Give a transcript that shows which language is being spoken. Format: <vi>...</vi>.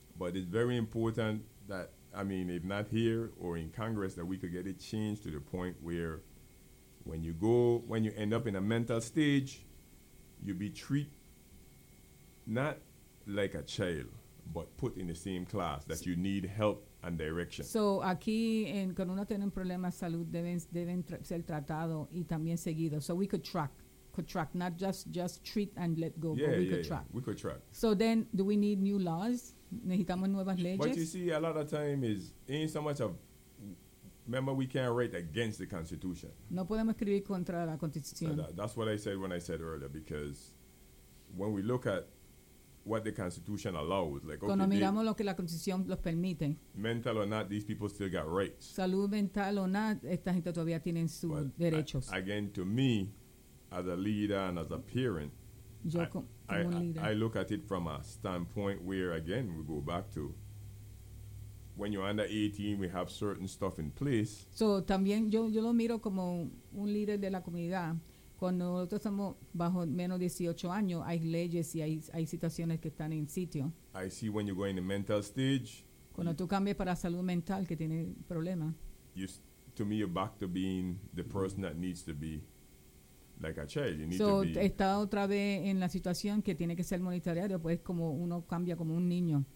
<en>But it's very important that, I mean, if not here or in Congress, that we could get it changed to the point where when you end up in a mental stage, you be treated not like a child, but put in the same class that you need help and direction.</en> <es>So aquí en cuando uno tiene un problema de salud deben ser tratado y también seguido.</es> <en>So we could track, not just treat and let go. Yeah, but track. We could track. So then, do we need new laws?</en> <es>Necesitamos nuevas leyes.</es> <en>But you see, a lot of time is ain't so much of. Remember, we can't write against the Constitution.</en> <es>No podemos escribir contra la Constitución.</es> <en>That's what I said when I said earlier, because when we look at what the Constitution allows, like</en> <es>cuando miramos lo que la Constitución los permite,</es> <en>mental or not, these people still got rights.</en> <es>Salud mental o no, esta gente todavía tienen sus derechos.</es> <en>Again, to me, as a leader and as a parent, I look at it from a standpoint where, again, we go back to when you're under 18, we have certain stuff in place.</en> <es>So también yo lo miro como un líder de la comunidad. Cuando nosotros estamos bajo menos de 18 años, hay leyes y hay situaciones que están en sitio.</es> <en>I see when you go in the mental stage.</en> <es>Cuando tú cambias para salud mental que tiene problemas.</es> <en>To me, you're back to being the person that needs to be like a child.</en> <es>Está otra vez en la situación que tiene que ser monitoreado, pues como uno cambia como un niño.</es>